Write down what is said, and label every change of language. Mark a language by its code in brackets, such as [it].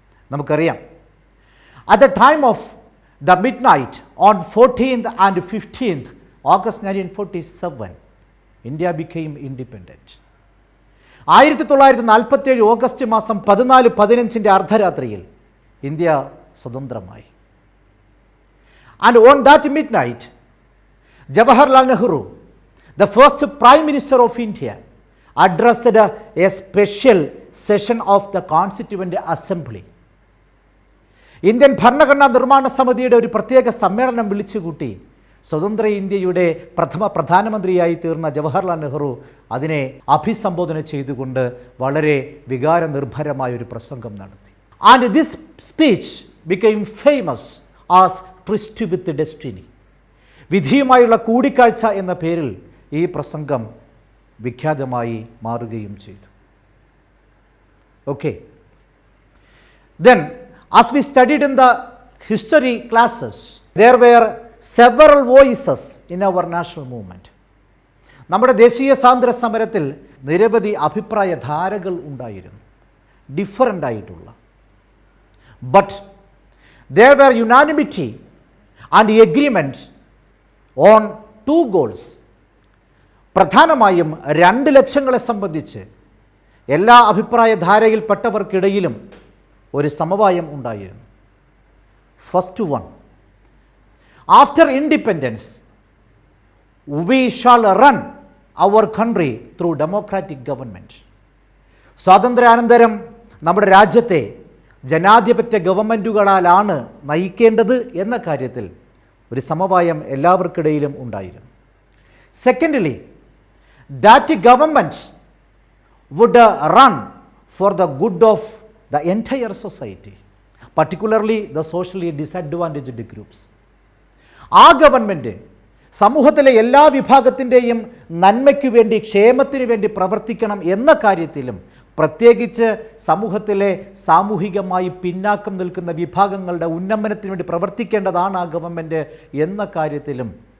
[ml] നമുക്കറിയാം, [en] At the time of the midnight on 14th and 15th August 1947 India became independent. [ml] 1947 August മാസം 14-15 അർദ്ധരാത്രിയിൽ India സ്വതന്ത്രമായി. [en] And on that midnight Jawaharlal Nehru, the first Prime Minister of India, addressed a special session of the Constituent Assembly. [ml] Indian ഭരണഘടനാ നിർമ്മാണ സമിതിയുടെ ഒരു പ്രത്യേക സമ്മേളനം വിളിച്ചുകൂട്ടി സ്വതന്ത്ര ഇന്ത്യയുടെ പ്രഥമ പ്രധാനമന്ത്രിയായി തീർന്ന ജവഹർലാൽ നെഹ്റു അതിനെ അഭിസംബോധന ചെയ്തുകൊണ്ട് വളരെ വികാരനിർഭരമായൊരു പ്രസംഗം നടത്തി. [en] And this speech became famous as tryst with destiny. [ml] വിധിയുമായുള്ള കൂടിക്കാഴ്ച എന്ന പേരിൽ ഈ പ്രസംഗം വിഖ്യാതമായി മാറുകയും ചെയ്തു. [en] Okay, then as we studied in the history classes, there were several voices in our national movement. [ml] നമ്മുടെ ദേശീയ സ്വാതന്ത്ര്യ സമരത്തിൽ നിരവധി അഭിപ്രായ ധാരകൾ ഉണ്ടായിരുന്നു, ഡിഫറൻ്റ് ആയിട്ടുള്ള. [en] But there were unanimity and agreement on 2 goals. [ml] പ്രധാനമായും 2 ലക്ഷ്യങ്ങളെ സംബന്ധിച്ച് എല്ലാ അഭിപ്രായ ധാരയിൽപ്പെട്ടവർക്കിടയിലും ഒരു സമവായം ഉണ്ടായിരുന്നു. [en] First one, after independence we shall run our country through democratic government. [ml] സ്വാതന്ത്ര്യാനന്തരം നമ്മുടെ രാജ്യത്തെ ജനാധിപത്യ ഗവൺമെൻറ്റുകളാലാണ് നയിക്കേണ്ടത് എന്ന കാര്യത്തിൽ ഒരു സമവായം എല്ലാവർക്കിടയിലും ഉണ്ടായിരുന്നു. [en] Secondly, that government would run for the good of the entire society, particularly the socially disadvantaged groups. [ml] ആ ഗവൺമെൻറ് സമൂഹത്തിലെ എല്ലാ വിഭാഗത്തിൻ്റെയും നന്മയ്ക്ക് വേണ്ടി, ക്ഷേമത്തിനു വേണ്ടി പ്രവർത്തിക്കണം എന്ന കാര്യത്തിലും, പ്രത്യേകിച്ച് സമൂഹത്തിലെ സാമൂഹികമായി പിന്നാക്കം നിൽക്കുന്ന വിഭാഗങ്ങളുടെ ഉന്നമനത്തിന് വേണ്ടി പ്രവർത്തിക്കേണ്ടതാണ് ആ ഗവൺമെൻറ് എന്ന കാര്യത്തിലും